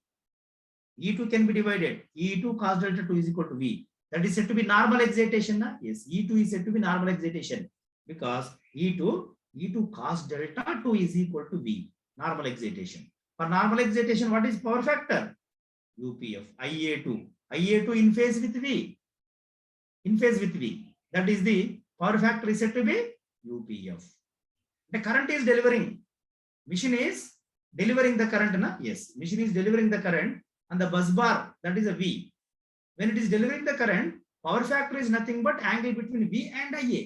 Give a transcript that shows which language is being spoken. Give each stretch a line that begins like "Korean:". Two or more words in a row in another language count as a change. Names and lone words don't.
English: E2 can be divided. E2 cos delta 2 is equal to V. That is said to be normal excitation. Na? Yes, E2 is said to be normal excitation because E2 cos delta 2 is equal to V. Normal excitation. For normal excitation, what is power factor? UPF. IA2. IA2 in phase with V. In phase with V. That is the power factor is said to be UPF. The current is delivering. Machine is delivering the current. Na? Yes, machine is delivering the current and the bus bar, that is a V. When it is delivering the current, power factor is nothing but angle between V and IA.